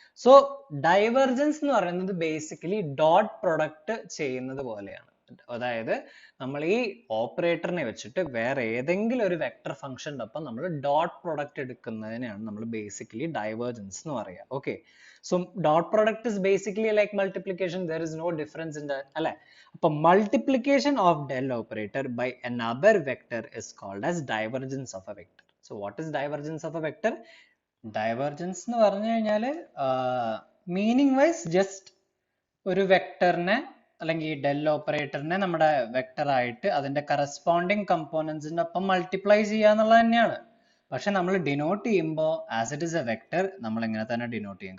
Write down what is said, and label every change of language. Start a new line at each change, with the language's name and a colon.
Malayalam: So divergence എന്ന് പറയുന്നത് basically dot product ചെയ്യുന്നത് പോലെയാണ്. അതായത് നമ്മൾ ഈ ഓപ്പറേറ്ററിനെ വെച്ചിട്ട് വേറെ ഏതെങ്കിലും ഒരു വെക്ടർ ഫംഗ്ഷന്റെ ഒപ്പം നമ്മൾ ഡോട്ട് പ്രൊഡക്റ്റ് എടുക്കുന്നതിനെയാണ് നമ്മൾ ബേസിക്കലി ഡൈവേർജൻസ് എന്ന് പറയുക.
English: okay, so dot product is basically like multiplication, there is no difference in that
Malayalam: അല്ലെ. അപ്പൊ
English: Multiplication of del operator by another vector is called as divergence of a vector. So what is divergence of a vector?
Malayalam: Divergence എന്ന് പറഞ്ഞു കഴിഞ്ഞാൽ meaning vice just ഒരു വെക്ടറിനെ അല്ലെങ്കിൽ del ഓപ്പറേറ്ററിനെ നമ്മുടെ vector ആയിട്ട് അതിന്റെ കറസ്പോണ്ടിങ് കമ്പോണൻസിന്റെ ഒപ്പം മൾട്ടിപ്ലൈ ചെയ്യുക എന്നുള്ളത് തന്നെയാണ്. പക്ഷെ നമ്മൾ ഡിനോട്ട് ചെയ്യുമ്പോൾ
English: as it is a vector
Malayalam: നമ്മൾ ഇങ്ങനെ തന്നെ ഡിനോട്ട് ചെയ്യും.